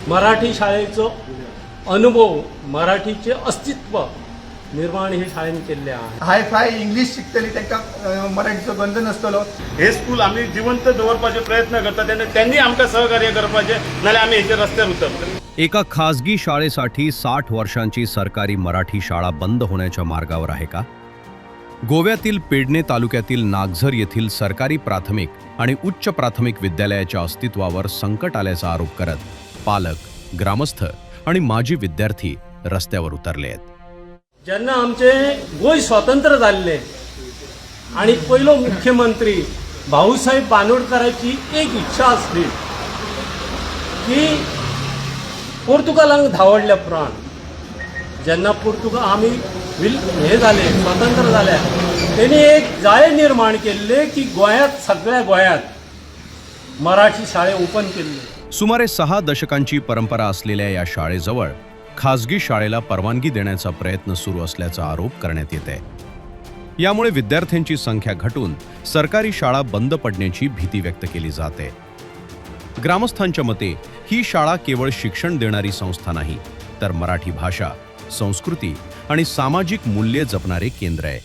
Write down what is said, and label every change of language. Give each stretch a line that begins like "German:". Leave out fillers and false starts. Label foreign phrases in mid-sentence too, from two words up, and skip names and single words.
Marathi: मराठी शाळेचो अनुभव, मराठीचे अस्तित्व निर्माण हे शाळेने केले आहे.
English: hi-fi English
Konkani: शिकतली तांकां मराठीचो गंध नासतलो. हे स्कूल आम्ही जिवंत दवरपाचे प्रयत्न करतात आणि त्यांनी आमकां सहकार्य करपाचे, नाल्यार आम्ही हेचे रस्त्यार उतरतले.
Marathi: एका खासगी शाळेसाठी 60 वर्षांची सरकारी मराठी शाळा बंद होण्याच्या मार्गावर आहे का? गोव्यातील पेडणे तालुक्यातील नागझर येथील सरकारी प्राथमिक आणि उच्च प्राथमिक विद्यालयाच्या अस्तित्वावर संकट आल्याचा आरोप करत पालक, ग्रामस्थ आणि माजी विद्यार्थी रस्त्यावर उतरले आहेत.
Konkani: जेन्ना आमचे गोंय स्वतंत्र जाल्ले आणि पहिलो मुख्यमंत्री भाऊसाहेब बांदोडकरांची एक इच्छा आसली की पोर्तुगालांक धांवडले प्राण. जेन्ना आमी हे जाले, स्वतंत्र जाले, त्यांनी एक जाळे निर्माण केल्ले की गोंयांत, सगळ्या गोंयांत मराठी शाळे ओपन केल्ले.
Marathi: सुमारे 6 दशकांची परंपरा असलेल्या या शाळेजवळ खासगी शाळेला परवानगी देण्याचा प्रयत्न सुरू असल्याचा आरोप करण्यात येत आहे. यामुळे विद्यार्थ्यांची संख्या घटून सरकारी शाळा बंद पडण्याची भीती व्यक्त केली जाते. ग्रामस्थांच्या मते ही शाळा केवळ शिक्षण देणारी संस्था नाही, तर मराठी भाषा, संस्कृती आणि सामाजिक मूल्ये जपणारे केंद्र आहे.